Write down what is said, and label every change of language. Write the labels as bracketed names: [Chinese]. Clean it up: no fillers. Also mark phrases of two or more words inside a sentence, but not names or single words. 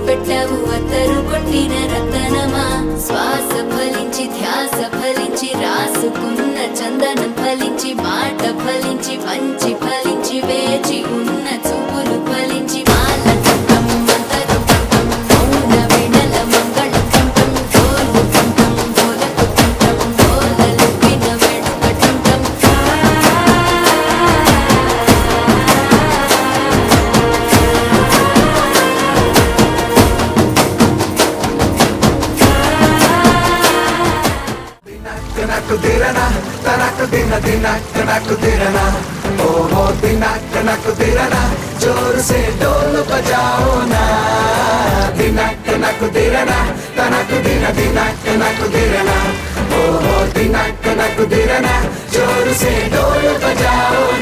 [Telugu] పెట్టావు అత్తరు కొట్టిన రతనమా శ్వాస ఫలించి ధ్యాస ఫలించి రాసుకున్న చందనం ఫలించి మాట ఫలించి మంచి ఫలించి వేచి ఉన్న చూపులు ఫలించి మాల టుంటం మంతరం టుంటం మౌన వినల మంగళం టుంటం డోలు టుంటం డోలకు టుంటం డోలలుపిన వేడుక టుంటం Kanaku dirana, tanaku dina, kanaku dirana. Oh dina, kanaku dirana. [Hindi] जोर से ढोल बजाओ ना. Dina, kanaku dirana, tanaku dina, kanaku dirana. Oh dina, kanaku dirana. जोर से ढोल बजाओ